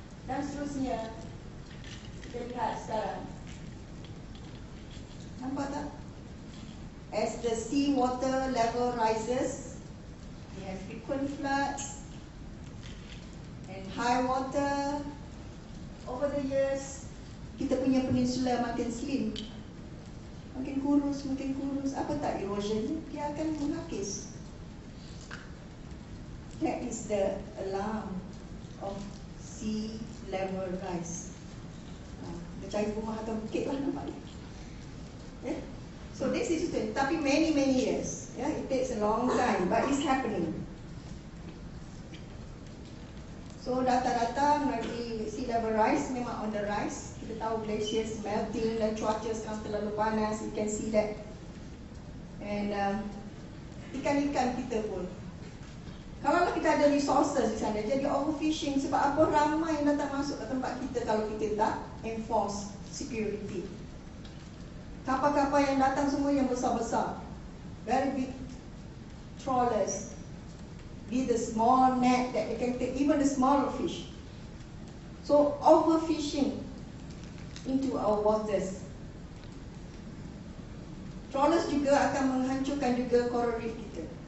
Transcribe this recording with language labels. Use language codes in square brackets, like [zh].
[ms] Dan seterusnya kita lihat sekarang. Nampak tak? [en] As the sea water level rises, we have frequent floods and high water. Over the years, [ms] kita punya peninsula makin slim, makin kurus. Apa tak erosion? Dia akan menghakis. [en] That is the alarm of sea level rise. [ms] Dia cari rumah atau bukit lah nampaknya. [en] So this is it. [ms] Tapi [en] many years. It takes a long time, but it's happening. So [ms] data-data mengenai [en] sea level rise [ms] memang [en] on the rise. [ms] Kita tahu glaciers melting dan cuaca sekarang terlalu panas. [en] You can see that. [ms] And ikan-ikan kita pun, kalau kita ada resources di sana, jadi overfishing. Sebab apa? Ramai yang datang masuk ke tempat kita kalau kita tak enforce security. Kapal-kapal yang datang semua yang besar-besar, [en] very big trawlers, with the small net that they can take even the smaller fish. So overfishing into our waters. [ms] Trawlers juga akan menghancurkan juga coral reef kita.